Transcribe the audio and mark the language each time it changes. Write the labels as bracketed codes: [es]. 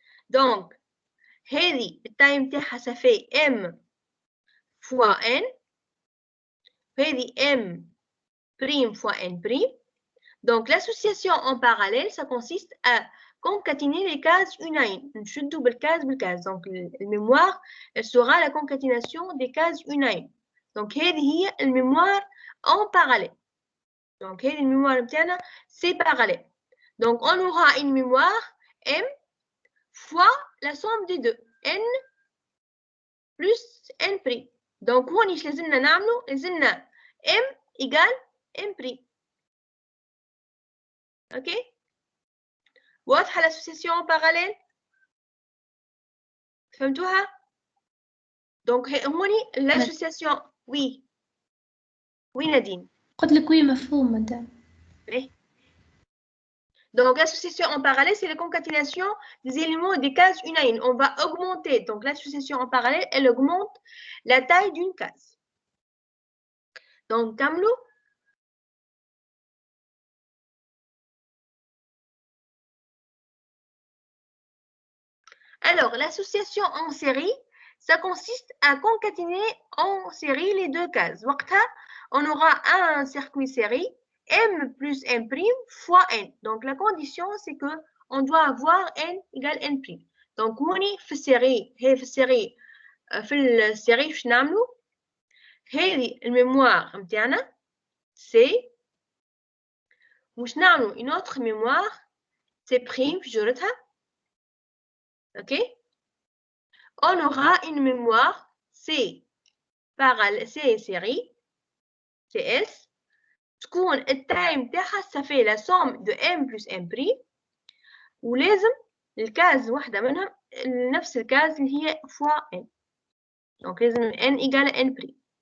[fr] Donc [ar] هذه التايم تاعها سافي M fois N هذه M' fois N'. [fr] Donc l'association en parallèle, ça consiste à concaténer les cases une à une. Une double case. Donc la mémoire, elle sera la concaténation des cases une à une. [ar] Donc هذه هي الميموار [fr] en parallèle. [ar] Donc هذه الميموار نتاعنا [fr] c'est parallèle. Donc on aura une mémoire M fois la somme des deux N plus N'. [ar] Donc هون ايش لازمنا نعملو؟ لازمنا [fr] M égale M'. [en] Ok? [ar] واضحة [fr] l'association en parallèle؟ [ar] فهمتوها؟ [fr] Donc [ar] هوني [fr] l'association oui. Oui Nadine. [ar] قلت لك [fr] وي مفهوم مدام. Donc l'association en parallèle, c'est la concaténation des éléments des cases une à une. On va augmenter. Donc l'association en parallèle, elle augmente la taille d'une case. Donc [ar] Kamlou. [fr] Alors l'association en série, ça consiste à concaténer en série les deux cases. On aura un circuit série M plus M' fois N. Donc la condition, c'est que on doit avoir N égale N'. Donc on est [ar] في السيري باش نعملو هذه الميموار نتاعنا سي واش نعملو [fr] une autre mémoire C' [ar] في جرتها. [en] OK? [fr] On aura une mémoire C parallèle C série CS [ar] تكون التايم تاعها سافي [fr] لا سوم دو M plus M'. [ar] ولازم الكاز واحدة منها نفس الكاز اللي هي فوا N. [fr] Donc [ar] لازم [fr] N égale N'.